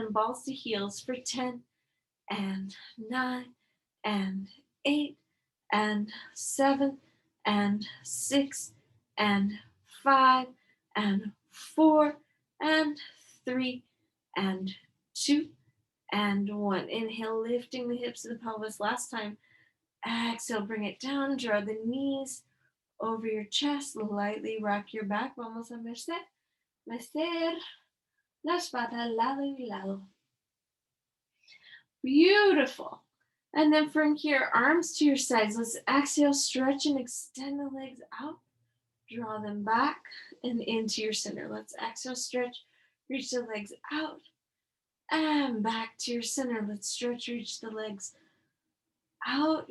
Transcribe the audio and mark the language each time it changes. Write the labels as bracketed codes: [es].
[en] And then balls to heels for 10 and 9 and 8 and 7 and 6 and 5 and 4 and 3 and 2 and 1. Inhale, lifting the hips of the pelvis. Last time. Exhale, bring it down. Draw the knees over your chest. Lightly rock your back. [es] Vamos a mecer la espalda lado y lado. [en] Beautiful. And then from here, arms to your sides. Let's exhale, stretch and extend the legs out. Draw them back and into your center. Let's exhale, stretch, reach the legs out and back to your center. Let's stretch, reach the legs out.